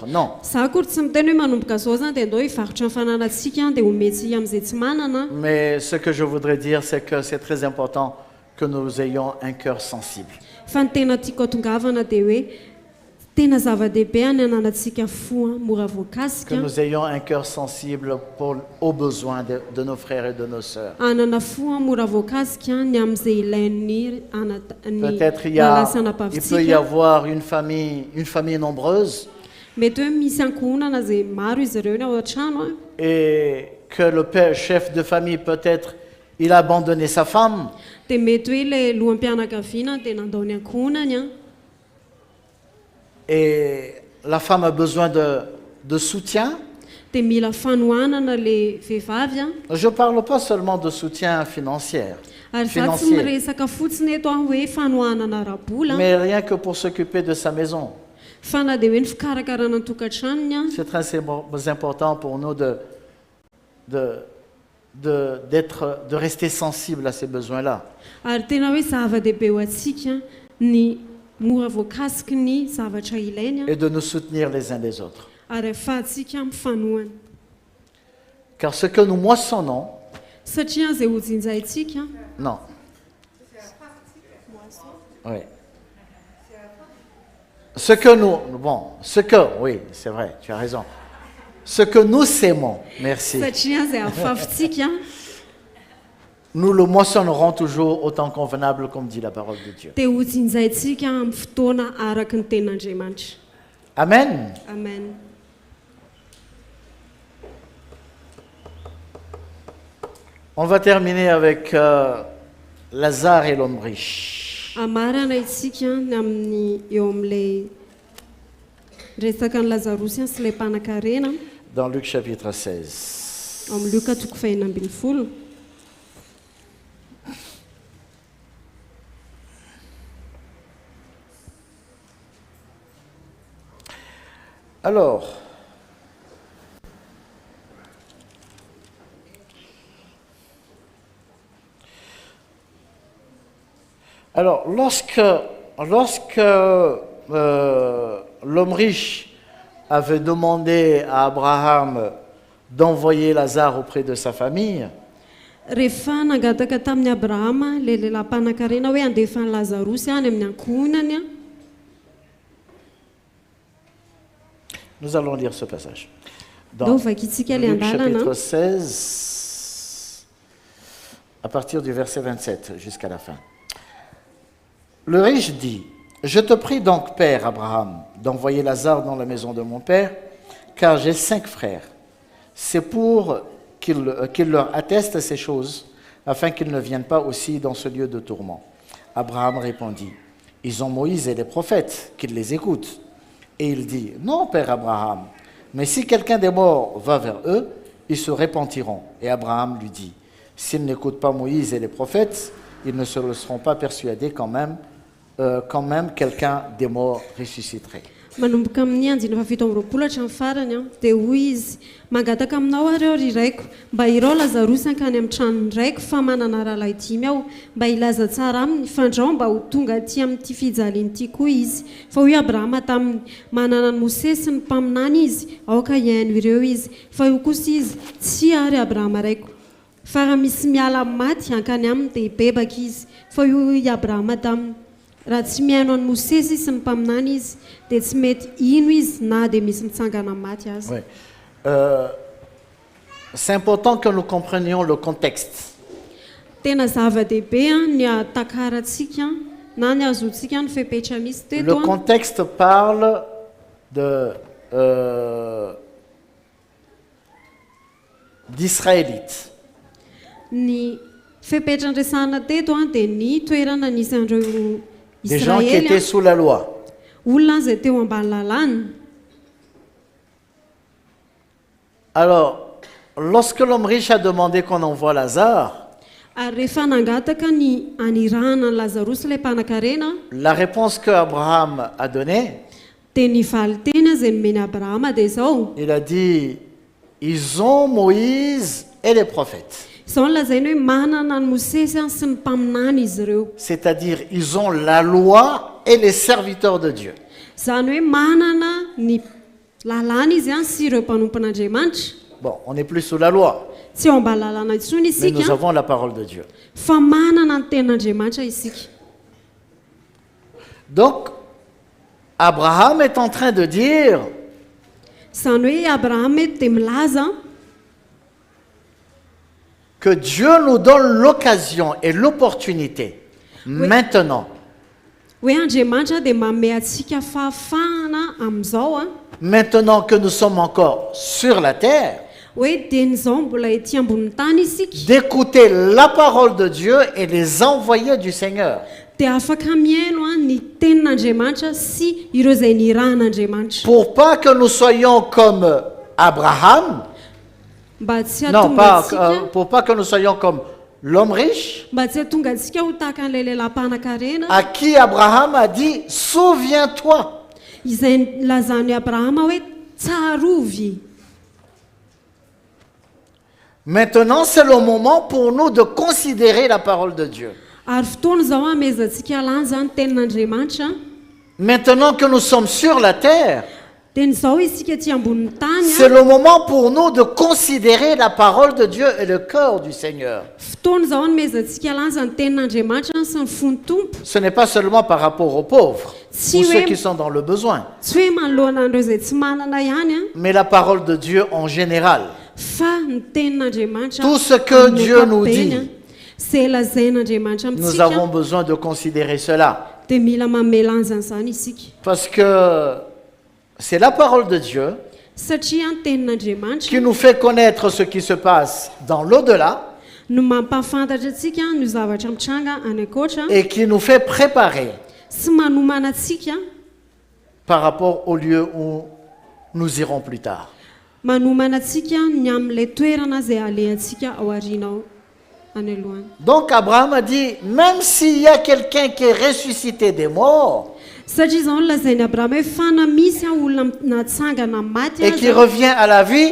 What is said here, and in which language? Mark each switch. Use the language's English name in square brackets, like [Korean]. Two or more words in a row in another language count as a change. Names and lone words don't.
[French] Non. [Malagasy] Za akory tsy miteny hoe manomboka zao zany dia andao hivarotra ny fananantsika dia hometsy amin'izay tsy manana. [French] Mais ce que je voudrais dire, c'est que c'est très important que nous ayons un cœur sensible. [Malagasy] Fa ny tena tiako atongavana dia hoe tena zava-dehibe any ananantsika fo mora [French] Que [Malagasy] voakasika. [French] nous ayons un cœur sensible aux besoins de nos frères et de nos sœurs. [Malagasy] Anana fo mora voakasika ny amin'izay ilain'ny [French] Peut-être il peut y avoir une famille nombreuse [Malagasy] mety hoe misy ankohonana zay maro izy ireo ny ao an-trano a. [French] et que le père chef de famille peut-être il a abandonné sa femme. [Malagasy] Dia mety hoe ilay loham-pianakaviana dia nandao ny ankohonany a. [French] Et la femme a besoin de soutien. [Malagasy] Dia mila fanohanana le vehivavy a. [French] Je ne parle pas seulement de soutien financier, [Malagasy] Ary za tsy miresaka fotsiny eto aho hoe fanohanana ara-bola [French] mais rien que pour s'occuper de sa maison. [Malagasy] fa na dia hoe ny fikarakarana ny tokantranony a. [French] C'est très important pour nous de rester sensible à ces besoins-là. [Malagasy] Ary tena hoe zava-dehibe ho antsika ny mora voakasiky ny zavatra ilainy a. [French] Et de nous soutenir les uns les autres. [Malagasy] Ary ahafahantsika mifanohana [French] Car ce que nous moissonnons, [Malagasy] satria izay ho jinjaintsika [French] non. Oui. Oui, c'est vrai, tu as raison. Ce que nous sémons, merci, [Malagasy] satria izay ahafafintsika [French] nous le moissonnerons toujours au temps convenable, comme dit la parole de Dieu. [Malagasy] dia ho jinjaintsika amin'ny fotoana araky ny ten'Andriamanitra. Amen. Amen. [French] On va terminer avec Lazare et l'homme riche. [Malagasy] Amarana itsika ny amin'ny eo amin'ilay resaka ny lazarosy sy ilay mpanan-karena [French] Dans Luc chapitre 16. [Malagasy] amin'ny Luka toko fahinambin'ny folo. [French] Alors, lorsque l'homme riche avait demandé à Abraham d'envoyer Lazare auprès de sa famille, [Malagasy] Rehefa nangataka tamin'ny Abrahama ilay lehilahy mpanan-karena hoe andefa ny lazarosy any amin'ny ankohonany a. [French] nous allons lire ce passage. Dans [Malagasy] Ndao vakitsika ilay [French] Luc chapitre [Malagasy] andalana [French] 16, à partir du verset 27 jusqu'à la fin. Le riche dit, « Je te prie donc, Père Abraham, d'envoyer Lazare dans la maison de mon père, car j'ai 5 frères. C'est pour qu'il leur atteste ces choses, afin qu'ils ne viennent pas aussi dans ce lieu de tourment. » Abraham répondit, « Ils ont Moïse et les prophètes, qu'ils les écoutent. » Et il dit, « Non, Père Abraham, mais si quelqu'un des morts va vers eux, ils se repentiront. » Et Abraham lui dit, « S'ils n'écoutent pas Moïse et les prophètes, ils ne se seront pas persuadés quand même quelqu'un des morts ressusciterait. » [Malagasy] manomboka amin'ny andiny fafito amby roapolo hatramin'ny farany a dia hoy izy mangataka aminao areo ry raiko mba irao lazarosy ankany amin'ny tranony raiko fa manana rahalahy 5 aho mba ilaza tsara aminy fandrao mba ho tonga aty amin'ity fijaliany ity koa izy fa hoy Abrahama taminy manana ny Mosesy sy ny mpaminany izy aoka iaino ireo izy fa io kosa izy tsy ary Abrahama raiko fa raha misy miala maty ankany aminy dia hibebaka izy fa hoy Abrahama taminy raha tsy miaino any Mosesy sy ny mpaminany izy dia tsy mety ino izy na dia misy mitsangana maty azy. [French] Oui. C'est important que nous comprenions le contexte. [Malagasy] Tena zava-dehibe ny atakarantsika na ny azontsika ny fepetra misy [French] Le [Malagasy] teto. [French] contexte parle d'Israélites. [Malagasy] Ny fepetra ndresana teto dia ny toerana nisy andreo [French] Des gens qui étaient [Malagasy] Israely [French] sous la loi. [Malagasy] olona izay teo ambany lalàna. [French] Alors, lorsque l'homme riche a demandé qu'on envoie Lazare, [Malagasy] Ary rehefa nangataka ny anirahana ny Lazarosy ilay mpanan-karena [French] la réponse que Abraham a donnée, [Malagasy] dia ny valiteny izay nomeny abrahama dia izao [French] Il a dit, ils ont Moïse et les prophètes. [Malagasy] izao no lazainy hoe manana ny mosesy sy ny mpaminany izy ireo [French] C'est-à-dire, ils ont la loi et les serviteurs de Dieu. [Malagasy] izany hoe manana ny lalàna izy sy ireo mpanompon'andriamanitra. [French] Bon, on n'est plus sous la loi, [Malagasy] Tsy eo ambany lalàna intsony [French] mais nous [Malagasy] isika [French] avons la parole de Dieu. [Malagasy] fa manana ny tenin'andriamanitra isika. [French] Donc, Abraham est en train de dire, [Malagasy] Izany hoe abrahama eto dia milaza [French] que Dieu nous donne l'occasion et l'opportunité maintenant, [Malagasy] hoe andriamanitra dia manome atsika fahafahana amin'izao [French] maintenant que nous sommes encore sur la terre, [Malagasy] hoe dian'izao mbola ety ambonin'ny tany isika [French] d'écouter la parole de Dieu et les envoyés du Seigneur. [Malagasy] dia afaka miaino ny tenin'andriamanitra sy ireo izay nirahan'andriamanitra [French] Pour pas que nous soyons comme Abraham, [Malagasy] mba tsy [French] non, [Malagasy] hatonga [French] pas, [Malagasy] atsika [French] pour pas que nous soyons comme l'homme riche, [Malagasy] mba tsy hatonga antsika ho tahaka an'ilay lehilahy mpanan-karena [French] à qui Abraham a dit, souviens-toi. [Malagasy] izay lazany abrahama hoe tsarovy. [French] Maintenant, c'est le moment pour nous de considérer la parole de Dieu. [Malagasy] Ary fotoana izao amezantsika lanja ny tenin'andriamanitra [French] Maintenant que nous sommes sur la terre, [Malagasy] dia nyzao isika ty ambonin'ny tany [French] c'est le moment pour nous de considérer la parole de Dieu et le cœur du Seigneur. [Malagasy] fotoana izao nomezantsika lanja ny tenin'andriamanitra sy ny fon'ny tompo [French] Ce n'est pas seulement par rapport aux pauvres, Si ou oui. ceux qui sont dans le besoin, [Malagasy] tsy hoe manoloana an'ireo izay tsy manana ihany [French] mais la parole de Dieu en général. [Malagasy] fa ny tenin'andriamanitra [French] Tout ce que [Malagasy] amin'ny [French] Dieu nous [Malagasy] ankapobeny, [French] dit, [Malagasy] izay lazain'andriamanitra [French] nous avons [Malagasy] amintsika [French] besoin de considérer cela. [Malagasy] dia mila manome lanjan'izany isika [French] Parce que c'est la parole de Dieu [Malagasy] satria ny tenin'andriamanitra [French] qui nous fait connaître ce qui se passe dans l'au-delà [Malagasy] no mampahafantatra atsika no zavatra mitranga any akoatra [French] et qui nous fait préparer [Malagasy] sy manomana atsika [French] par rapport au lieu où nous irons plus tard. [Malagasy] manomana atsika ny amin'ilay toerana izay alehantsika ao aoriana any alohany. [French] Donc Abraham a dit, même s'il y a quelqu'un qui est ressuscité des morts [Malagasy] Satria izao no lazainy abrahama hoe fana misy olona natsangana maty [French] et qui [Malagasy] aza [French] revient à la vie,